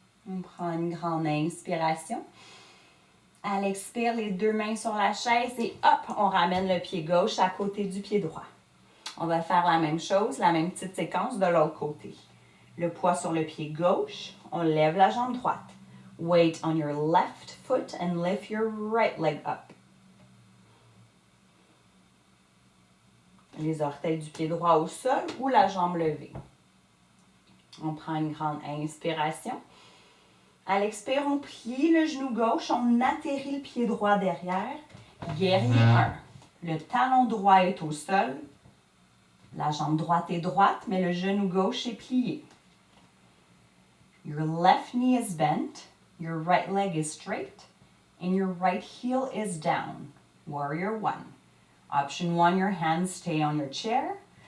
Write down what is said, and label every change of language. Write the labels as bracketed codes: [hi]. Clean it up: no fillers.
[fr] On prend une grande inspiration. À l'expire, les deux mains sur la chaise et hop, on ramène le pied gauche à côté du pied droit. On va faire la même chose, la même petite séquence de l'autre côté. Le poids sur le pied gauche, on lève la jambe droite. [en] Weight on your left foot and lift your right leg up. [fr] Les orteils du pied droit au sol ou la jambe levée. On prend une grande inspiration. À l'expire, on plie le genou gauche, on atterrit le pied droit derrière. Guerrier 1. Le talon droit est au sol. La jambe droite est droite, mais le genou gauche est plié. [en] Your left knee is bent, your right leg is straight, and your right heel is down. Warrior 1. Option 1, your hands stay on your chair.